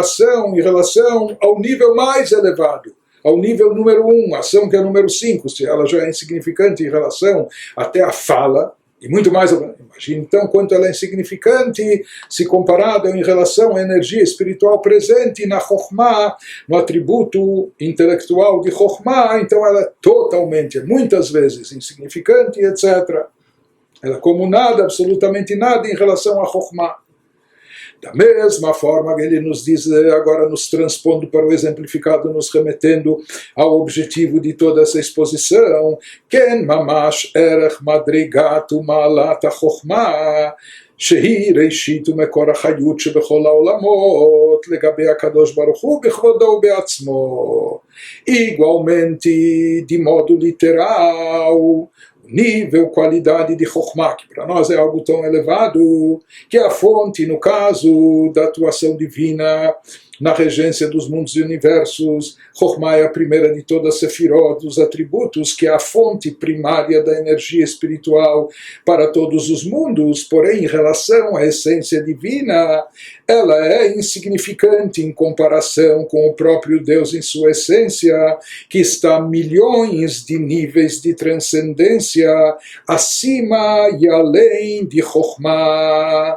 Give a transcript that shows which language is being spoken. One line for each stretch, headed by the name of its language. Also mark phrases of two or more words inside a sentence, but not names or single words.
Portuguese: ação em relação ao nível mais elevado, ao nível número 1, a ação que é o número 5, se ela já é insignificante em relação até a fala, e muito mais, imagine então quanto ela é insignificante se comparada em relação à energia espiritual presente na Chokhmah, no atributo intelectual de Chokhmah, então ela é totalmente, muitas vezes, insignificante, etc. Ela é como nada, absolutamente nada em relação a Chokhmah. Da mesma forma que ele nos diz, agora nos transpondo para o exemplificado, nos remetendo ao objetivo de toda essa exposição,
Hebrew: כן ממש ערך מדרגת ומעלת החכמה, שהיא ראשית ומקור החיות שבכל העולמות לגבי הקדוש ברוך הוא בכבודו ובעצמו.
Portuguese: Igualmente, de modo literal, nível, qualidade de Chokhmah, que para nós é algo tão elevado, que é a fonte, no caso da atuação divina, na regência dos mundos e universos. Chokhmah é a primeira de todas as sefirot, dos atributos, que é a fonte primária da energia espiritual para todos os mundos, porém, em relação à essência divina, ela é insignificante em comparação com o próprio Deus em sua essência, que está a milhões de níveis de transcendência acima e além de Chokhmah.